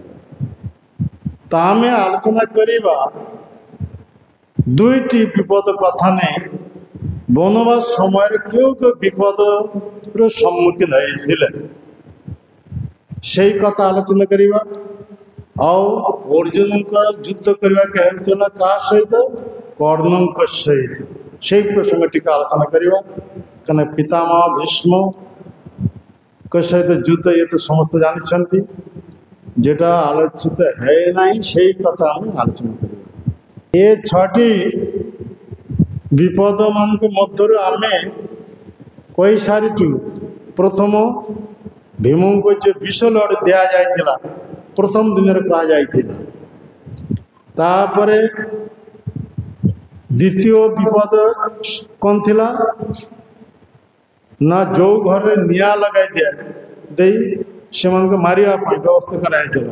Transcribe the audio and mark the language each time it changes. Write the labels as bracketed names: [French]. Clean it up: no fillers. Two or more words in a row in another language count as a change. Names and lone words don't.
[Odia] ତ ଆମେ ଆଲୋଚନା କରିବା 2ଟି ବିପଦ କଥା ନେଇ ବନବାସ ସମୟରେ କେଉଁ କେଉଁ ବିପଦର ସମ୍ମୁଖୀନ ହେଇଥିଲେ ସେଇ କଥା ଆଲୋଚନା କରିବା। ଆଉ ଅର୍ଜୁନଙ୍କ ଯୁଦ୍ଧ କରିବାକୁ ହେଉଥିଲା କାହା ସହିତ? କର୍ଣ୍ଣଙ୍କ ସହିତ। ସେଇ ପ୍ରସଙ୍ଗ ଟିକେ ଆଲୋଚନା କରିବା। କାରଣ ପିତାମହ ଭୀଷ୍ମଙ୍କ ସହିତ ଯୁଦ୍ଧ ଇଏ ତ ସମସ୍ତେ ଜାଣିଛନ୍ତି। [Bangla] যেটা আলোচিত হয় নাই সেই কথা আমি আলোচনা করিব। [Odia] ଏ 6ଟି ବିପଦ ମାନଙ୍କ ମଧ୍ୟରୁ ଆମେ କହିସାରିଛୁ। ପ୍ରଥମ ଭୀମଙ୍କୁ ଯେ ବିଷ ଲଢ଼ ଦିଆଯାଇଥିଲା ପ୍ରଥମ ଦିନରେ କୁହାଯାଇଥିଲା। ତାପରେ ଦ୍ୱିତୀୟ ବିପଦ କ'ଣ ଥିଲା ନା ଯେଉଁ ଘରରେ ନିଆଁ ଲଗାଇ ଦେଇ ସେମାନଙ୍କୁ ମାରିବା ପାଇଁ ବ୍ୟବସ୍ଥା କରାଯାଇଥିଲା।